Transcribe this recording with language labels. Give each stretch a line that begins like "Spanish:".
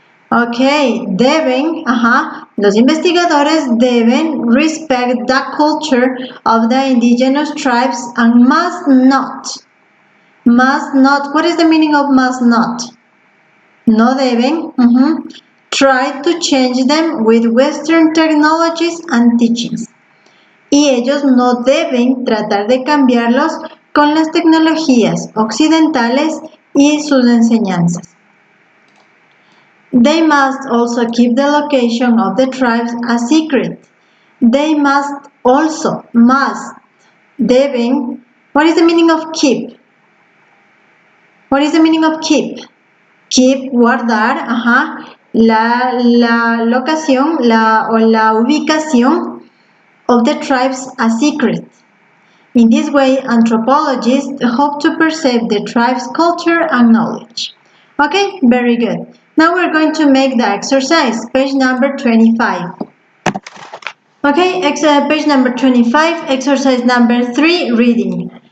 English: Okay,
Spanish: deben, los investigadores deben
English: respect the culture of the indigenous tribes and must not. Must not. What is the meaning of must not?
Spanish: No deben.
English: Try to change them with Western technologies and teachings.
Spanish: Y ellos no deben tratar de cambiarlos con las tecnologías occidentales y sus enseñanzas.
English: They must also keep the location of the tribes a secret. They must also,
Spanish: deben.
English: What is the meaning of keep? What is the meaning of keep? Keep,
Spanish: guardar, la locación, o la ubicación
English: of the tribes a secret. In this way, anthropologists hope to preserve the tribe's culture and knowledge. Okay, very good. Now we're going to make the exercise, page number 25. Okay, page number 25, exercise number 3, reading.